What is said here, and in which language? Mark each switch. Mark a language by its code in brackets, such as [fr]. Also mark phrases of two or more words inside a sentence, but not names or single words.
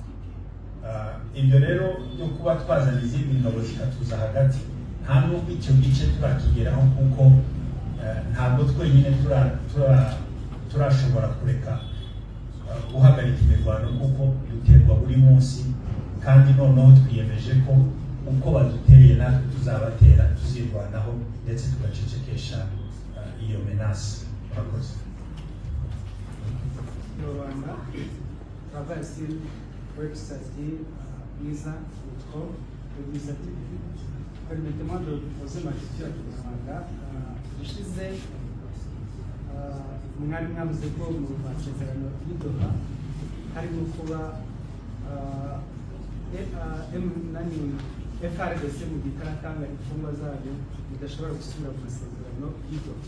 [rw] Ibyo rero byo kuba twazana izindi ngabo zikatuza hagati, nta nubwo icyo gice turakigeraho, kuko ntabwo twenyine turashobora kureka guhagarika imirwano, kuko duterwa buri munsi, kandi noneho twiyemeje ko uko baduteye natwe tuzabatera, tuzirwanaho ndetse tugacecekesha iyo menasi. Murakoze. [fr] Rwanda travaille sur website mwiza.com. Permettez-moi de poser ma question à Rwanda. [rw] Ushize mwari mwavuze ko mu masezerano y'Doha harimo kuba FRDC mu gikaratanga imfungwa zayo bidashobora gusubira mu masezerano y'Doha.